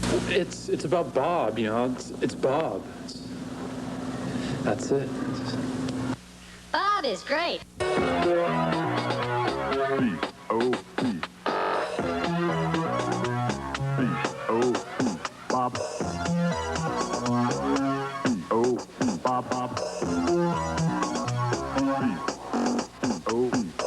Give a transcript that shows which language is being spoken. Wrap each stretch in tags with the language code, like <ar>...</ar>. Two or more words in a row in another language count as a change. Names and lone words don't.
<en>It's about Bob, you know. It's Bob. That's it. Bob is great. B-O-B. B-O-B. Bob. B-O-B. Bob, Bob. B-O-B.</en>